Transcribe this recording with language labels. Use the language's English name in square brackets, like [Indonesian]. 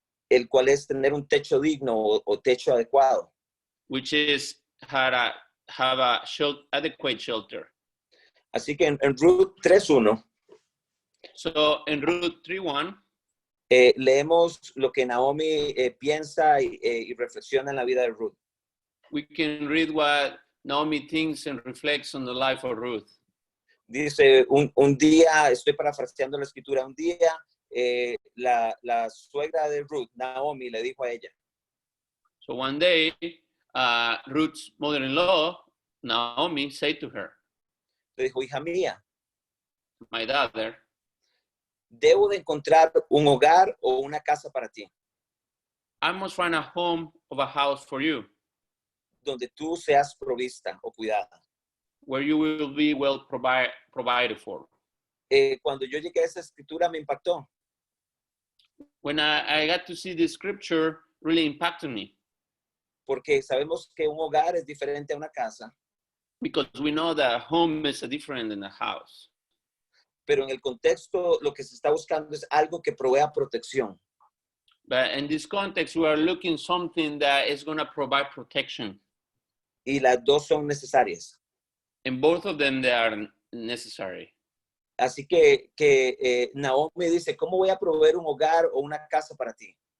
[Spanish] El cual es tener un techo digno o techo adecuado. [English] which is have a adequate shelter. [Spanish] Así que en Ruth 3.1 [English] So in Ruth 3:1, [Spanish] leemos lo que Naomi piensa y reflexiona en la vida de Ruth. [English] we can read what Naomi thinks and reflects on the life of Ruth. [Spanish] Dice, un día, estoy parafraseando la escritura, un día la suegra de Ruth, Naomi, le dijo a ella, [English] So one day, Ruth's mother-in-law, Naomi, said to her, [Spanish] le dijo, hija mía, [English] my daughter, [Spanish] debo de encontrar un hogar o una casa para ti, [English] I must find a home of a house for you, [Spanish] donde tú seas provista o cuidada. [English] where you will be well provided for. [Spanish] Cuando yo llegué a esa escritura me impactó, [English] When I got to see this scripture, really impacted me, [Spanish] porque sabemos que un hogar es diferente a una casa, [English] because we know that a home is different than a house. [Spanish] pero en el contexto lo que se está buscando es algo que provea protección. [English] But in this context, we are looking something that is going to provide protection. [Spanish] Y las dos son necesarias. [English] And both of them, they are necessary. [Spanish] Así que Naomi dice, ¿cómo voy a proveer un hogar o una casa para ti?